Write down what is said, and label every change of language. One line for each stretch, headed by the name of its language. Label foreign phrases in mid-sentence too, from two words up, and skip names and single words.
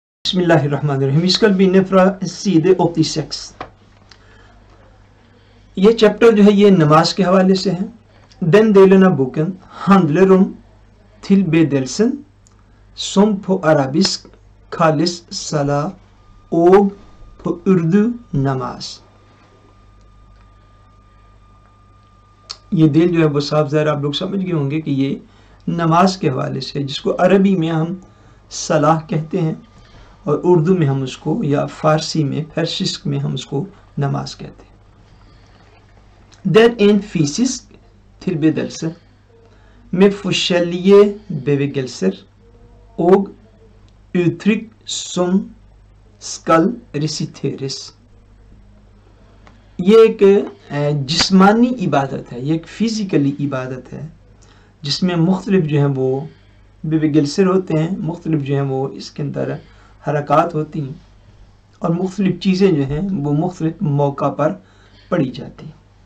Arabic: بسم الله الرحمن الرحيم.
Norwegian: Vi skal begynne fra side 86.
Urdu: یہ چیپٹر جو ہے یہ نماز کے حوالے سے ہے.
Norwegian: Den delen av boken handler om tilbedelsen som på arabisk kalles salah og på urdu namaz.
Urdu: یہ دل جو ہے وہ صاف ظاہر آپ لوگ سمجھ گئے ہوں گے کہ یہ نماز کے حوالے سے ہے، جس کو عربی میں ہم صلاح کہتے ہیں اور اردو میں ہم اس کو یا فارسی میں پرشسک میں ہم اس کو نماز کہتے ہیں.
Norwegian: Det en fysisk tilbedelse med forskjellige bevegelser og uttrykk som skal resiteres.
Urdu: یہ ایک جسمانی عبادت ہے، یہ ایک فزیکلی عبادت ہے جس میں مختلف جو ہیں وہ بیویگلسر ہوتے ہیں، مختلف جو ہیں وہ اس کے اندر حرکات ہوتی ہیں اور مختلف چیزیں جو ہیں وہ مختلف موقع پر پڑھی جاتی ہیں.